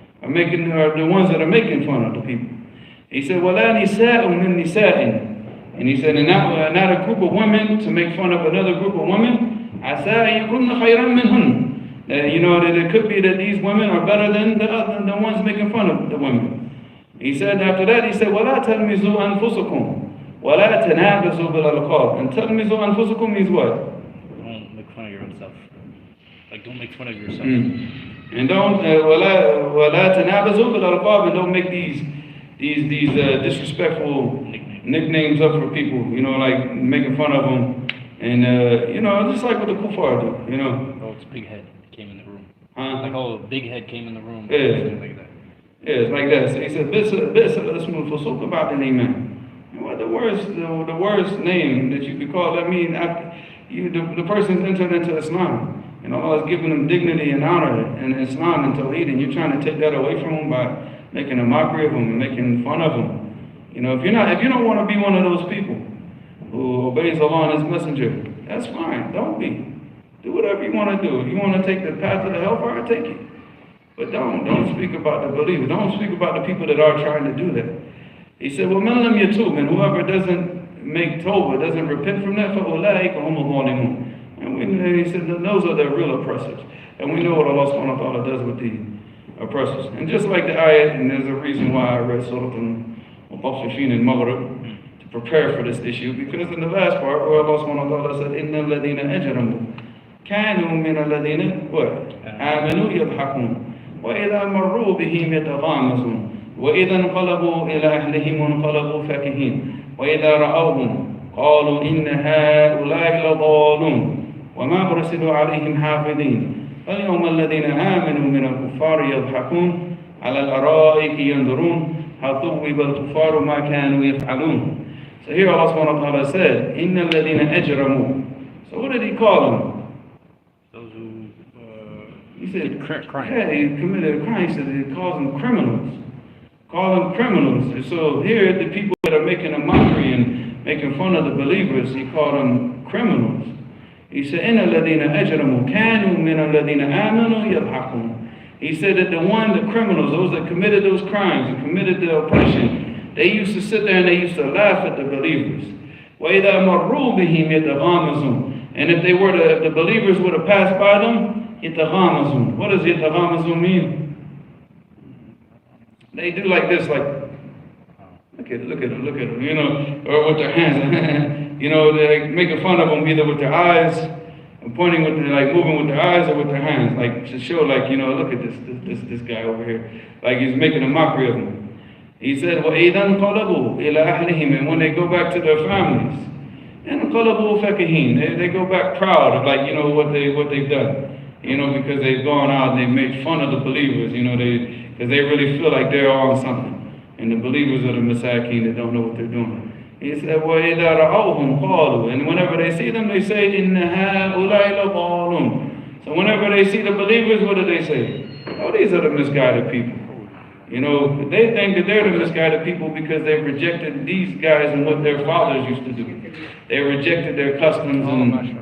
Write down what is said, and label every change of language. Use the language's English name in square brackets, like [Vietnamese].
[English] Are the ones that are making fun of the people. He said, [Arabic] وَلَا نِسَاءٌ مِّن نِسَاءٍ. [English] And he said, and not a group of women to make fun of another group of women. [Arabic] عَسَىٰ أَن يَكُنَّ خَيْرًا مِّنْهُنْ. [English] You know, that it could be that these women are better than the ones making fun of the women. He said after that, he said, [Arabic] وَلَا تَلْمِزُوا أَنفُسَكُمْ وَلَا تَنَابَزُوا بِالْأَلْقَابِ. [English] And [Arabic] تَلْمِزُوا أَنفُسَكُم [English] means what? Don't make fun of your own self. Like, don't make fun of yourself. And don't [Arabic] وَلَا تَنَابَزُوا بِالْأَلْقَابِ. [English] And don't make these disrespectful nicknames up for people. You know, like making fun of them. And you know, just like what the kuffar do. You know. Oh, it's big head came in the room. Huh? Like, oh, big head came in the room. Yeah. Like that. Yeah, it's like that. So he said, [Arabic] بِئْسَ الْإِسْمُ الْفُسُوقُ بَعْدَ الْإِيمَانِ. [English] Well, the worst name that you could call, that means after the person's entered into Islam. And Allah has given them dignity and honor in Islam and Tawheed, and you're trying to take that away from them by making a mockery of them and making fun of them. You know, if you don't want to be one of those people who obeys Allah and His Messenger, that's fine. Don't be. Do whatever you want to do. If you want to take the path of the hellfire, take it. But don't speak about the believers. Don't speak about the people that are trying to do that. He said, [Arabic] وَمَنْ لَمْ يَتُوبْ. [English] And whoever doesn't make tawbah, doesn't repent from that, [Arabic] فَأُولَٰئِكَ هُمُ الظَّالِمُونَ. [English] And he said, those are the real oppressors. And we know what Allah subhanahu wa ta'ala does with the oppressors. And just like the ayat, and there's a reason why I read Surah Al-Mutaffifin in Maghrib to prepare for this issue, because in the last part where Allah subhanahu wa ta'ala said, [Arabic] إِنَّ الَّذِينَ أَجْرَمُوا كَانُوا مِنَ الَّذِينَ آمَنُوا يَضْحَكُونَ وَإِذَا مَرُّوا بِهِمْ يَتَغَامَزُونَ وَإِذَا انقلبوا إِلَى أَهْلِهِمْ انقلبوا فَكِهِينَ وَإِذَا رَأَوْهُمْ قالوا إن هؤلاء لضالون وما أرسلوا عليهم حافظين فاليوم الذين آمنوا من الكفار يضحكون على الأرائك ينظرون هل ثوب الكفار ما كانوا يفعلون. [English] So here Allah subhanahu wa ta'ala said, [Arabic] إن الذين أجرموا. [English] So what did He call them? Those who He said, crime. Yeah, He committed a crime. He said He calls them criminals. Call them criminals. And so here the people that are making a mockery and making fun of the believers, He called them criminals. He said, [Arabic] إِنَّ الَّذِينَ أَجْرَمُوا كَانُوا مِنَ الَّذِينَ آمَنُوا يَضْحَكُونَ. [English] He said that the criminals, those that committed those crimes and committed the oppression, they used to sit there and they used to laugh at the believers. [Arabic] وَإِذَا مَرُّوا بِهِمْ يَتَغَامَزُونَ. [English] And if the believers would have passed by them, [Arabic] يَتَغَامَزُونَ. [English] What does يَتَغَامَزُونَ mean? They do like this, like, look at them, you know, or with their hands, you know, they're making fun of them either with their eyes, pointing with their, like moving with their eyes or with their hands, like to show, like, you know, look at this guy over here, like he's making a mockery of them. He said, [Arabic] وَإِذَا انْقَلَبُوا إِلَى أَهْلِهِمْ. [English] And when they go back to their families, [Arabic] انْقَلَبُوا فَكِهِينَ. [English] They go back proud of, like, you know, what they've done, you know, because they've gone out and they made fun of the believers, you know, because they really feel like they're on something. And the believers are the masakin that don't know what they're doing. He said, [Arabic] وَإِذَا رَأَوْهُمْ قَالُوا. [English] And whenever they see them, they say, [Arabic] إِنَّ هَؤُلَاءِ لَضَالُونَ. [English] So whenever they see the believers, what do they say? Oh, these are the misguided people. You know, they think that they're the misguided people because they rejected these guys and what their fathers used to do. They rejected their customs and...